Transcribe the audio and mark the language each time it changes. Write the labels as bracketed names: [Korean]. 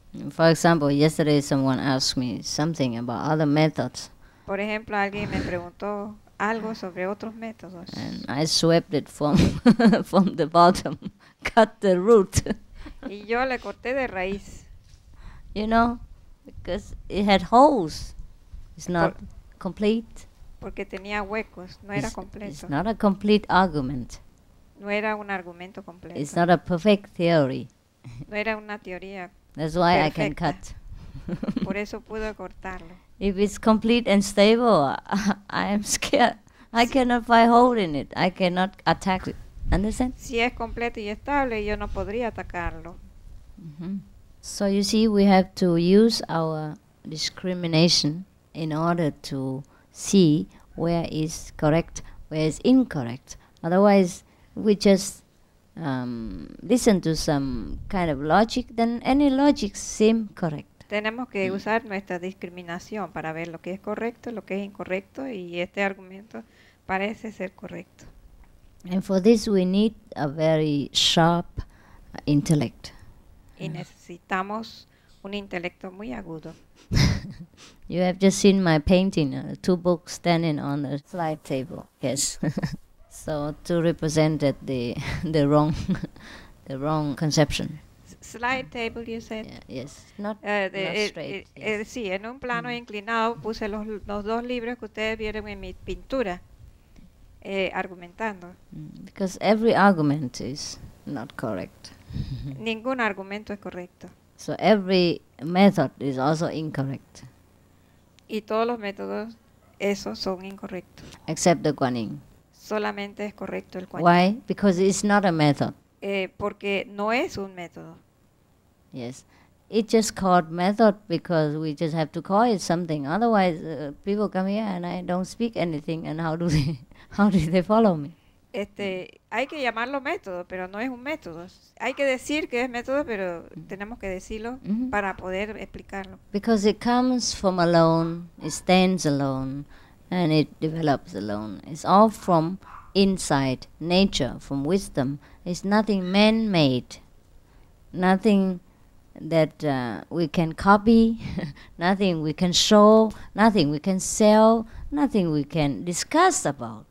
[English] For example, yesterday someone asked me something about other methods, [Spanish] Por ejemplo, alguien me preguntó algo sobre otros métodos [English] and I swept it from from the bottom, cut the root, [Spanish] y yo le corté de raíz [English] you know, because it had holes. It's not complete. [Spanish] porque tenía huecos, no era [English] It's [Spanish] completo, [English] not a complete argument. [Spanish] no era un argumento completo, [English] It's not a perfect theory. [Spanish] no era una teoría, [English] That's why I can [Spanish] Perfecta. [English] cut. [Spanish] por eso pude cortarlo. [English] If it's complete and stable, I am scared. I cannot find hole in it. I cannot attack it. Understand? [Spanish] Si es completo y estable, yo no podría atacarlo. [English] So you see, we have to use our discrimination in order to see where is correct, where is incorrect. Otherwise, we just listen to some kind of logic, then any logic seem correct. [Spanish] Tenemos que usar nuestra discriminación para ver lo que es correcto, lo que es incorrecto, y este argumento parece ser correcto. [English] And for this, we need a very sharp intellect. [Spanish] Y necesitamos un intelecto muy agudo. [English] You have just seen my painting, 2 books standing on a slide table. Yes. So to represent that the wrong the wrong conception. Slide table, you said. Yeah, yes, not straight. Yes. [Spanish] Sí, en un plano inclinado puse los 2 libros que ustedes vieron en mi pintura, argumentando. [English] Because every argument is not correct. [Spanish] Ningún argumento es correcto. [English] So every method is also incorrect, [Spanish] Y todos los métodos, esos son incorrectos. [English] except the Guanyin. [Spanish] Solamente es correcto el Kuan Yin. [English] Why? Because it's not a method. [Spanish] Porque no es un método. [English] Yes. It's just called method because we just have to call it something. Otherwise, people come here and I don't speak anything, and how do they follow me? [Spanish] Hay que llamarlo método, pero no es un método. Hay que decir que es método, pero tenemos que decirlo para poder explicarlo. [English] Because it comes from alone, it stands alone, and it develops alone. It's all from inside nature, from wisdom. It's nothing man-made. nothing that we can copy, nothing we can show, nothing we can sell, nothing we can discuss about.